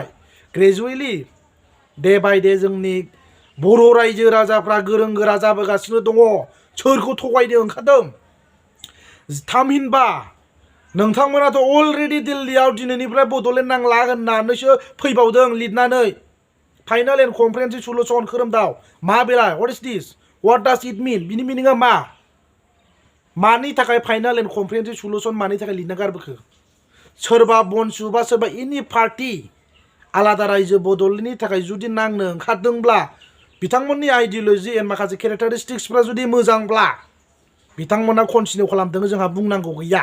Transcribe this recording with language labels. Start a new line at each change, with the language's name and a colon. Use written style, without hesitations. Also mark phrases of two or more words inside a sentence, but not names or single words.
English: gradually day by day
Bodo: जोंनि बर' रायजो राजाफ्रा गोरों गोरा जाबोगासिनो दङ। सोरखौ थगायनो ओंखारदों? थामहिनबा नोंथांमोनाथ' अलरेडि दिल्लीयाव दिनैनिफ्राय बड'लेण्ड नांला होननानैसो फैबावदों लिरनानै।
English: final and comprehensive solution
Bodo: खोरोमदाव मा बेलाय?
English: What is this? What does it mean?
Bodo: बिनि मिनिङा मा? मानि थाखाय
English: final and comprehensive solution
Bodo: मानि थाखाय लिरना गारबोखो? सोरबा बनसु बा सोरबा
English: any party
Bodo: आलादा रायजो बड'लेण्डनि थाखाय जुदि नांनो ओंखारदोंब्ला, बिथांमोननि
English: ideology and
Bodo: माखासे केरेक्टारिस्टिक्सफ्रा जुदि मोजांब्ला बिथांमोना कन्टिनिउ खालामदों, जोंहा बुंनांगौ गैया।